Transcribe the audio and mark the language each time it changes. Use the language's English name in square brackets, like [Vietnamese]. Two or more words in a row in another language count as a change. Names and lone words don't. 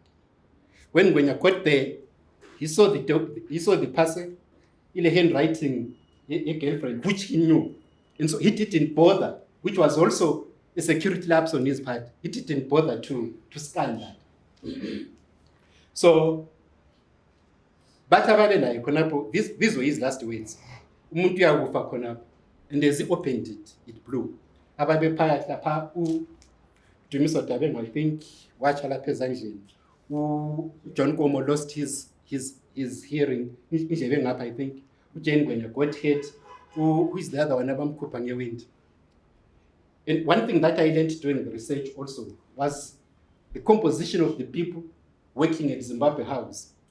[English] When Ngwenya got there, he saw the parcel in a handwriting, a girlfriend, which he knew. And so he didn't bother, which was also a security lapse on his part. He didn't bother to scan that. So, these were his last words. [North Ndebele] Umuntu uyakufa khonapho. [English] And as he opened it, it blew. [North Ndebele] Ababe phakathi lapha Dumiso Dabeng, [English] I think, [North Ndebele] wachala phezandleni. [English] John Komo lost his hearing. I think. Jane Ngwenya got hit. Who is the other one? [North Ndebele] Abamkhupha ngewind. [English] And one thing that I learned during the research also was the composition of the people working at Zimbabwe House.